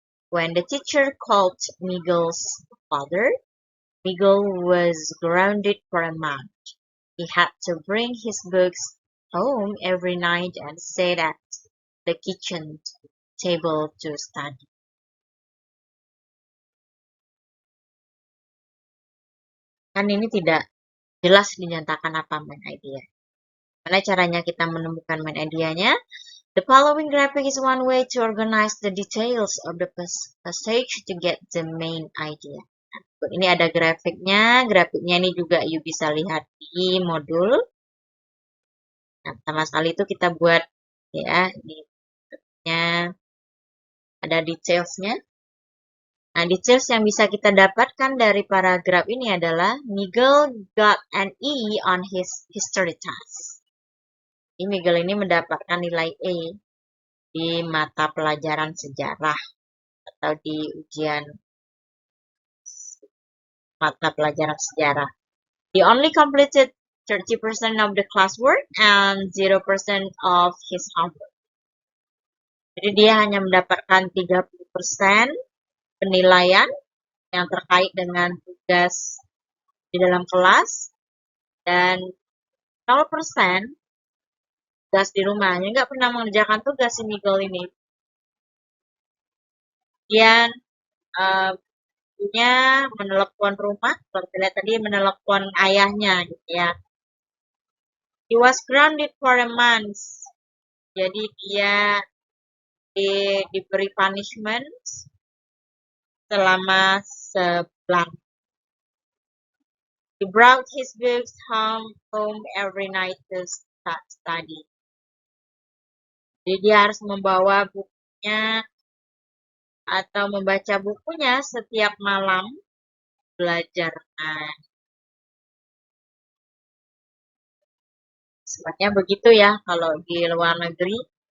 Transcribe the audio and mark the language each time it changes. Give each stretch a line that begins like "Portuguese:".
English: When the teacher called Miguel's father, Miguel was grounded for a month. He had to bring his books home every night and sit at the kitchen table to study.
Indonesian: Kan ini tidak jelas dinyatakan apa main idea. Mana caranya kita menemukan main idea-nya?
English: The following graphic is one way to organize the details of the passage to get the main idea.
Indonesian: Ini ada grafiknya. Grafiknya ini juga you bisa lihat di modul. Nah, pertama sekali itu kita buat ya, ada detailsnya. Nah, details yang bisa kita dapatkan dari paragraf ini adalah
English: Miguel got an E on his history test.
Indonesian: Miguel ini mendapatkan nilai A di mata pelajaran sejarah atau di ujian mata pelajaran sejarah.
English: He only completed 30% of the classwork and 0% of his homework.
Indonesian: Jadi dia hanya mendapatkan 30% penilaian yang terkait dengan tugas di dalam kelas dan 0% tugas di rumahnya. Nggak pernah mengerjakan tugas si Miguel ini. Kemudian punya menelepon rumah, kalau kita lihat tadi menelepon ayahnya gitu ya.
English: He was grounded for a month.
Indonesian: Jadi dia diberi punishment selama sebulan.
English: He brought his books home every night to study.
Indonesian: Jadi dia harus membawa bukunya atau membaca bukunya setiap malam belajar. Nah, sebenarnya begitu ya kalau di luar negeri.